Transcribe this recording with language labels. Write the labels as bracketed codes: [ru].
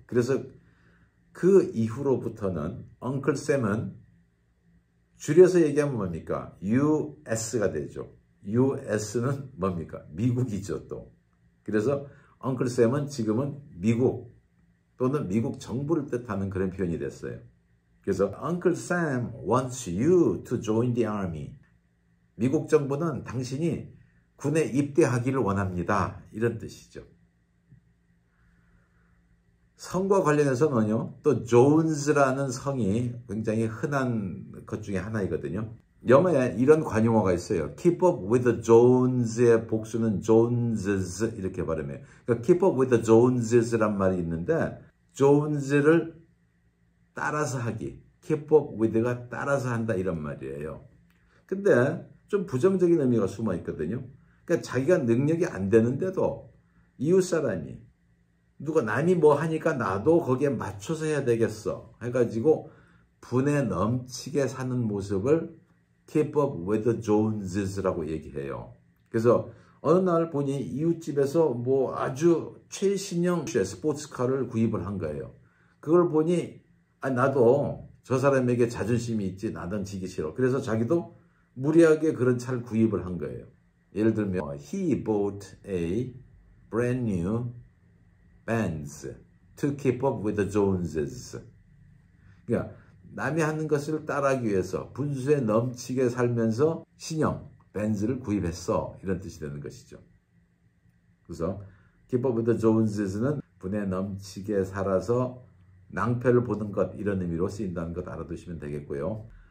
[ko] 그래서 그 이후로부터는 엉클 샘은 줄여서 얘기하면 뭡니까? US가 되죠. US는 뭡니까? 미국이죠 또. 그래서 엉클 샘은 지금은 미국 또는 미국 정부를 뜻하는 그런 표현이 됐어요. 그래서 [en] Uncle Sam wants you to join the army. [ko] 미국 정부는 당신이 군에 입대하기를 원합니다. 이런 뜻이죠. 성과 관련해서는요, 또 존스라는 성이 굉장히 흔한 것 중에 하나이거든요. 영어에 이런 관용어가 있어요. [en] Keep up with the Jones [ko] 의 복수는 Joneses 이렇게 발음해요. 그러니까 [en] Keep up with the Joneses [ko] 란 말이 있는데 Jones를 따라서 하기, [en] Keep up with [ko] 가 따라서 한다 이런 말이에요. 근데 좀 부정적인 의미가 숨어 있거든요. 그러니까 자기가 능력이 안 되는데도 이웃 사람이 누가 남이 뭐 하니까 나도 거기에 맞춰서 해야 되겠어 해가지고 분에 넘치게 사는 모습을 [en] Keep up with the Joneses [ko] 라고 얘기해요. 그래서 어느 날 보니 이웃집에서 뭐 아주 최신형 스포츠카를 구입을 한 거예요. 그걸 보니 나도 저 사람에게 자존심이 있지 나는 지기 싫어. 그래서 자기도 무리하게 그런 차를 구입을 한 거예요. 예를 들면 [en] He bought a brand new Benz to keep up with the Joneses. [ko] 그러니까 남이 하는 것을 따라하기 위해서 분수에 넘치게 살면서 신형 벤츠를 구입했어. 이런 뜻이 되는 것이죠. 그래서 [en] Keep up with the Jones [ko] 는 분에 넘치게 살아서 낭패를 보는 것, 이런 의미로 쓰인다는 것 알아두시면 되겠고요.